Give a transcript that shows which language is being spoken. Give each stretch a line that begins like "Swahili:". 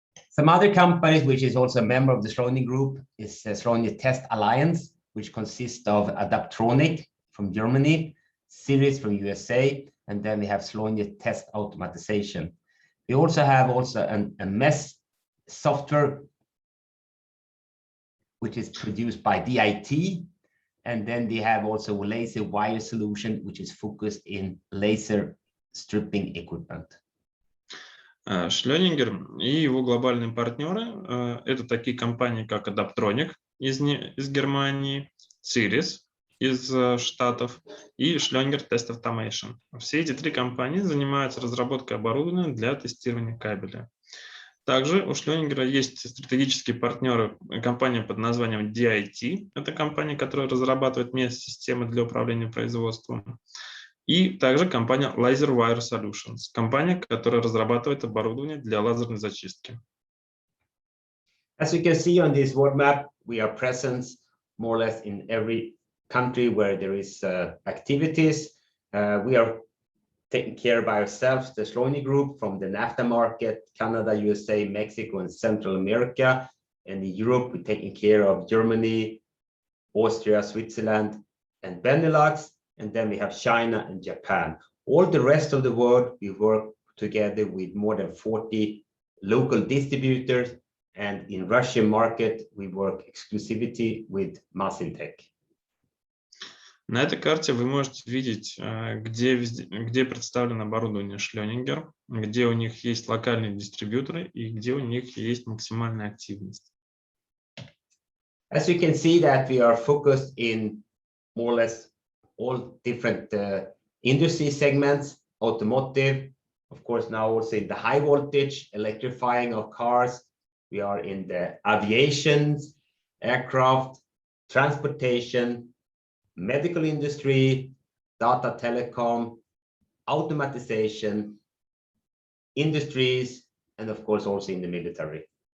English: Some other companies, which is also a member of the Scheluniger Group, is Scheluniger Test Alliance, which consists of Adaptronic from Germany, Series from USA, and then we have Scheluniger Test Automatization. We also have a MES software, which is produced by DIT, and then they have also a laser wire solution, which is focused in laser stripping equipment.
Russian: Scheluniger и его глобальные партнеры – это такие компании, как Adaptronic из Германии, Series из Штатов и Scheluniger Test Automation. Все эти 3 компании занимаются разработкой оборудования для тестирования кабеля. Также у Scheluniger есть стратегические партнеры, компания под названием DIT, это компания, которая разрабатывает MES-системы для управления производством. И также компания Laser Wire Solutions, компания, которая разрабатывает оборудование для лазерной зачистки.
English: As you can see on this world map, we are present more or less in every country where there is activities. We are taking care by ourselves, the Scheluniger Group, from the NAFTA market, Canada, USA, Mexico, and Central America. And in Europe, we're taking care of Germany, Austria, Switzerland, and Benelux. And then we have China and Japan. All the rest of the world, we work together with more than 40 local distributors. And in Russian market, we work exclusivity with Masintech.
Russian: На этой карте вы можете видеть, где представлено оборудование Scheluniger, где у них есть локальные дистрибьюторы и где у них есть максимальная активность.
English: As you can see that we are focused in more or less all different industry segments, automotive, of course now also in the high voltage, electrifying of cars. We are in the aviation, aircraft, transportation, medical industry, data telecom, automatization, industries, and of course also in the military.